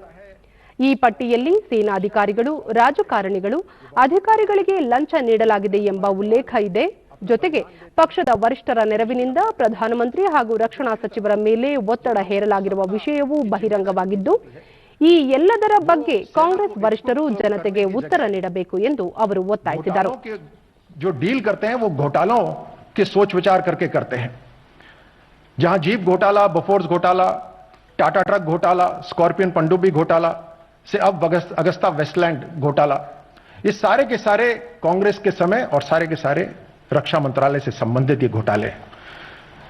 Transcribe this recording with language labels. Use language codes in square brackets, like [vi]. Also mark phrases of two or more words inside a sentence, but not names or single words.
[kn] ಈ ಪಟ್ಟಿಯಲ್ಲಿ ಸೇನಾಧಿಕಾರಿಗಳು, ರಾಜಕಾರಣಿಗಳು, ಅಧಿಕಾರಿಗಳಿಗೆ ಲಂಚ ನೀಡಲಾಗಿದೆ ಎಂಬ ಉಲ್ಲೇಖ ಇದೆ. ಜೊತೆಗೆ ಪಕ್ಷದ ವರಿಷ್ಠರ ನೆರವಿನಿಂದ ಪ್ರಧಾನಮಂತ್ರಿ ಹಾಗೂ ರಕ್ಷಣಾ ಸಚಿವರ ಮೇಲೆ ಒತ್ತಡ ಹೇರಲಾಗಿರುವ ವಿಷಯವೂ ಬಹಿರಂಗವಾಗಿದ್ದು, ಈ ಎಲ್ಲದರ ಬಗ್ಗೆ ಕಾಂಗ್ರೆಸ್ ವರಿಷ್ಠರು ಜನತೆಗೆ ಉತ್ತರ ನೀಡಬೇಕು ಎಂದು ಅವರು ಒತ್ತಾಯಿಸಿದರು. [hi] जो डील करते हैं वो घोटालों के सोच विचार करके करते हैं. जहां जीप घोटाला, बोफोर्स घोटाला, टाटा ट्रक घोटाला, स्कॉर्पियन पनडुब्बी घोटाला से अब अगस्ता वेस्टलैंड घोटाला, ये सारे के सारे कांग्रेस के समय और सारे के सारे रक्षा मंत्रालय से संबंधित ये घोटाले हैं.